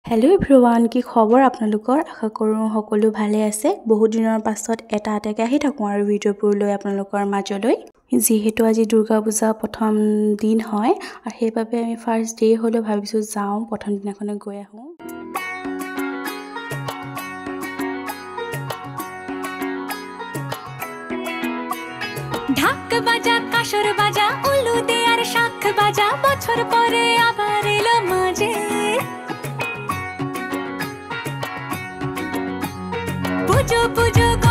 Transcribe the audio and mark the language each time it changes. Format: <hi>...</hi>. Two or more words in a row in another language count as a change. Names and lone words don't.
<en>hello everyone</en> <as>কি খবৰ আপোনালোকৰ আশা কৰোঁ সকলো ভালে আছে বহুত দিনৰ পাছত এটা আটাকে আহি থাকোঁ আৰু ভিডিঅ'বোৰ লৈ আপোনালোকৰ মাজলৈ যিহেতু আজি দুৰ্গা পূজা প্ৰথম দিন হয় আৰু সেইবাবে আমি</as> <en>first day</en> <as>হলো ভাবিছো যাওঁ প্ৰথম দিনাখনে গৈ আহোঁ</as> <bn>ঢাক বাজা কাশর বাজা উলু দে আর শাখ বাজা বছর পরে আবার এলো মাঝে পুজো পুজো</bn>